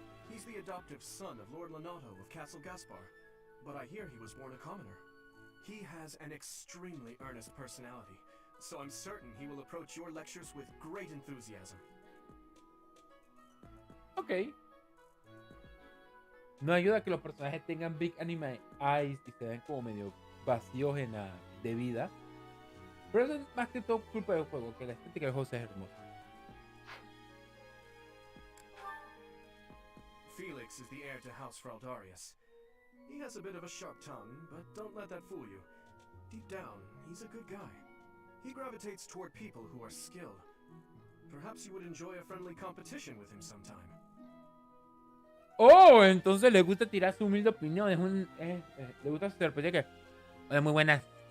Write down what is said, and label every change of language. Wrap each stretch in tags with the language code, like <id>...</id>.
<en>He's the adoptive son of Lord Lonato of Castle Gaspar, but I hear he was born a commoner. He has an extremely earnest personality, so I'm certain he will approach your lectures with great enthusiasm. Ok.</en> <es>No ayuda a que los personajes tengan</es> <en>big anime eyes</en> <es>y se ven como medio vacíos de vida. Pero eso es más que todo culpa del juego, que la estética del juego es hermosa.</es> <en>Felix is the heir to House Fraldarius. He has a bit of a sharp tongue, but don't let that fool you. Deep down, he's a good guy. He gravitates toward people who are skilled. Perhaps you would enjoy a friendly competition with him sometime.</en> <es>Oh, entonces le gusta tirar su humilde opinión. Le gusta su sorpresa que es muy buena.</es>